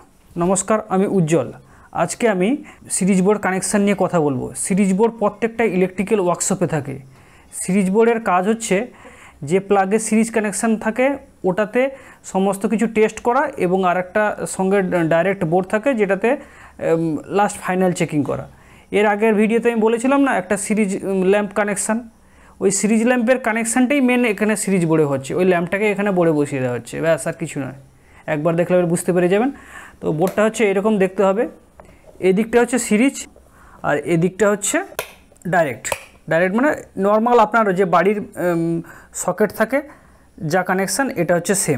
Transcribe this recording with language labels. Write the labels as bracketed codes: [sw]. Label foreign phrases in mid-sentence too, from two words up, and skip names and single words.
[bn] নমস্কার আমি উজ্জ্বল। আজকে আমি [en] series board connection [bn] নিয়ে কথা বলবো। [en] series board [bn] প্রত্যেকটা [en] electrical workshop [bn] থাকে। [en] series board [bn] কাজ হচ্ছে যে প্লাগে [en] series connection [bn] থাকে ওটাতে সমস্ত কিছু টেস্ট করা এবং আরেকটা সঙ্গে [en] direct board [bn] থাকে যেটাতে [en] last final checking [bn] করা। এর আগের ভিডিওতে আমি বলেছিলাম না একটা [en] series lamp connection, [bn] ওই [en] series lamp connection [bn] মেন এখানে [en] series board [bn] হচ্ছে। ওই ল্যাম্পটাকে এখানে বোর্ডে বসিয়ে দেওয়া হচ্ছে, ব্যাস আর কিছু নয়। একবার দেখলে বুঝতে পেরে যাবেন। তো বোর্ডটা হচ্ছে এরকম দেখতে হবে। এই দিকটা হচ্ছে সিরিজ আর এই দিকটা হচ্ছে ডাইরেক্ট। ডাইরেক্ট মানে নর্মাল আপনার যে বাড়ির সকেট থাকে যা কানেকশান এটা হচ্ছে সেম।